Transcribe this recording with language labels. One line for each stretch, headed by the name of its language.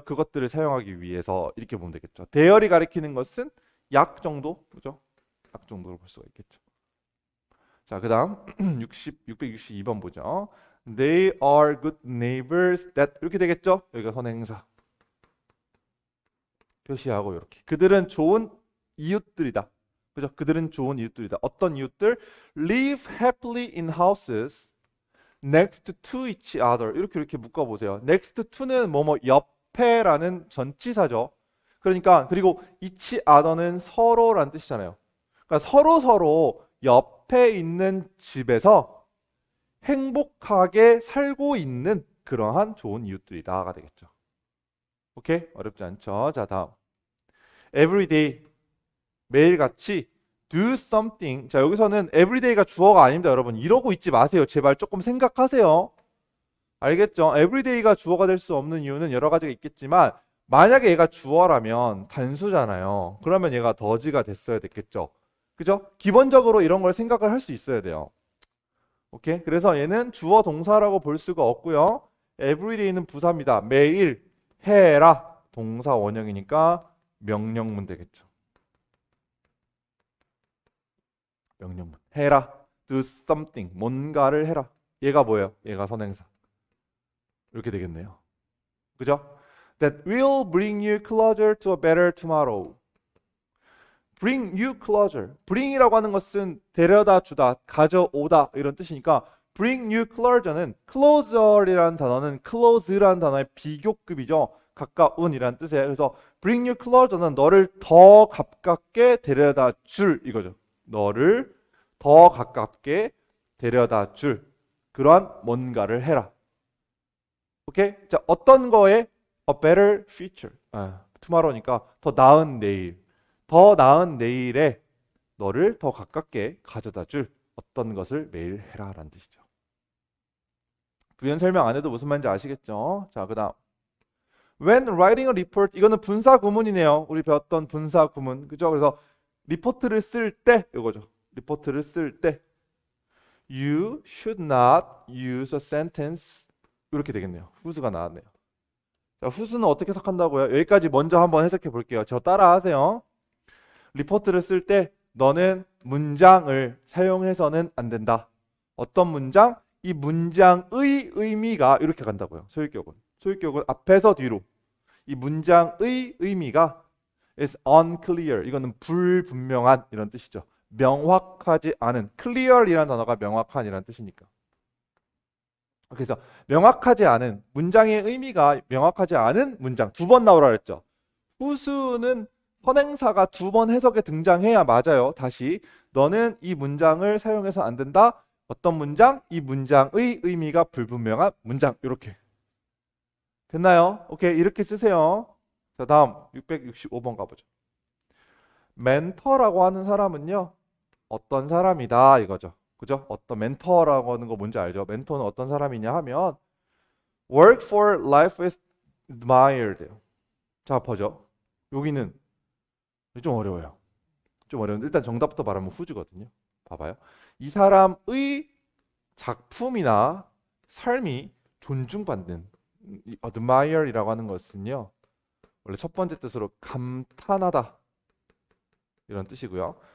Korean: 그것들을 사용하기 위해서, 이렇게 보면 되겠죠. 대열이 가리키는 것은 약 정도, 그죠? 약 정도로 볼 수가 있겠죠. 자, 그 다음 662번 보죠.
English: They are good neighbors that,
Korean: 이렇게 되겠죠? 여기가 선행사 표시하고 이렇게. 그들은 좋은 이웃들이다. 그죠? 그들은 좋은 이웃들이다. 어떤 이웃들?
English: Live happily in houses next to each other.
Korean: 이렇게 묶어보세요. next to는 뭐뭐 옆에라는 전치사죠. 그러니까 그리고 each other는 서로라는 뜻이잖아요. 그러니까 서로 옆에 있는 집에서 행복하게 살고 있는 그러한 좋은 이웃들이다가 되겠죠. 오케이? 어렵지 않죠? 자, 다음.
English: everyday,
Korean: 매일같이
English: do something.
Korean: 자, 여기서는 everyday가 주어가 아닙니다, 여러분. 이러고 있지 마세요. 제발 조금 생각하세요. 알겠죠? everyday가 주어가 될 수 없는 이유는 여러 가지가 있겠지만, 만약에 얘가 주어라면 단수잖아요. 그러면 얘가 더지가 됐어야 됐겠죠. 그죠? 기본적으로 이런 걸 생각을 할 수 있어야 돼요. 오케이? 그래서 얘는 주어 동사라고 볼 수가 없고요. everyday는 부사입니다. 매일 해라. 동사 원형이니까 명령문 되겠죠. 명령문. 해라. do something. 뭔가를 해라. 얘가 뭐예요? 얘가 선행사. 이렇게 되겠네요. 그죠?
English: That will bring you closer to a better tomorrow. bring you closer.
Korean: bring이라고 하는 것은 데려다 주다, 가져오다 이런 뜻이니까 bring you closer는 closer이라는 단어는 close라는 단어의 비교급이죠. 가까운이라는 뜻이에요. 그래서 bring you closer는 너를 더 가깝게 데려다 줄 이거죠. 너를 더 가깝게 데려다 줄 그러한 뭔가를 해라. 오케이? 자, 어떤 거에 a better future. tomorrow니까 더 나은 내일. 더 나은 내일에 너를 더 가깝게 가져다 줄 어떤 것을 매일 해라라는 뜻이죠. 부연 설명 안 해도 무슨 말인지 아시겠죠? 자, 그 다음
English: When writing a report,
Korean: 이거는 분사 구문이네요. 우리 배웠던 분사 구문. 그죠? 그래서 리포트를 쓸 때 이거죠. 리포트를 쓸 때
English: You should not use a sentence.
Korean: 이렇게 되겠네요. 후수가 나왔네요. 자, 후수는 어떻게 해석한다고요? 여기까지 먼저 한번 해석해 볼게요. 저 따라 하세요. 리포트를 쓸 때 너는 문장을 사용해서는 안 된다. 어떤 문장? 이 문장의 의미가 이렇게 간다고요. 소유격은 앞에서 뒤로. 이 문장의 의미가
English: is unclear.
Korean: 이거는 불분명한 이런 뜻이죠. 명확하지 않은. clear이라는 단어가 명확한이라는 뜻이니까. 그래서 명확하지 않은 문장의 의미가 명확하지 않은 문장 두 번 나오라 그랬죠. 후수는 선행사가 두 번 해석에 등장해야 맞아요. 다시 너는 이 문장을 사용해서 안 된다. 어떤 문장? 이 문장의 의미가 불분명한 문장. 이렇게 됐나요? 오케이, 이렇게 쓰세요. 자, 다음 665번 가보죠. 멘토라고 하는 사람은요, 어떤 사람이다 이거죠. 그죠? 어떤 멘토라고 하는 거 뭔지 알죠? 멘토는 어떤 사람이냐 하면
English: work for life is admired.
Korean: 자, 보죠. 여기는 좀 어려워요. 좀 어려운데 일단 정답부터 말하면 후즈거든요. 봐봐요. 이 사람의 작품이나 삶이 존중받는 이 admire이라고 하는 것은요. 원래 첫 번째 뜻으로 감탄하다 이런 뜻이고요.